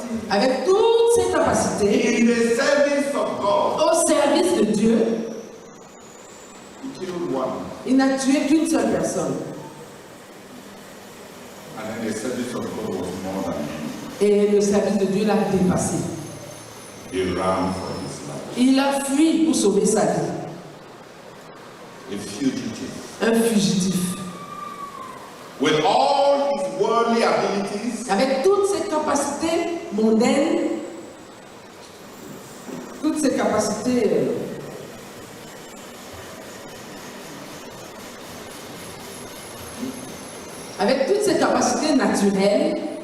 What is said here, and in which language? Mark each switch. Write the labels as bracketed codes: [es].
[fr] avec toutes ses capacités, [en] in the service of God, [fr] au service de Dieu, [en] he killed one. [fr] il n'a tué qu'une seule personne. [en] And then the service of God was more than him. [fr] Et le service de Dieu l'a dépassé. [en] He ran for his life. [fr] Il a fui pour sauver sa vie. [en] A fugitive. [fr] Un fugitif. [en] With all his worldly abilities, [fr] Avec toutes ses capacités mondaines, toutes ses capacités avec toutes ses capacités naturelles,